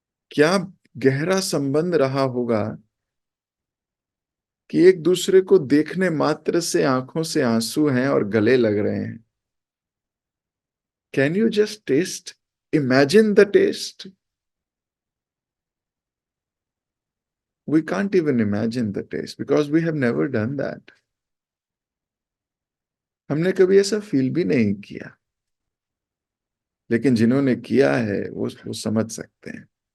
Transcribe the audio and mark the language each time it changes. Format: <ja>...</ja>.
<hi>क्या गहरा संबंध रहा होगा कि एक दूसरे को देखने मात्र से आंखों से आंसू हैं और गले लग रहे हैं।</hi> <en>Can you just taste, imagine the taste? We can't even imagine the taste because we have never done that.</en> <hi>हमने कभी ऐसा फील भी नहीं किया, लेकिन जिन्होंने किया है वो समझ सकते हैं।</hi>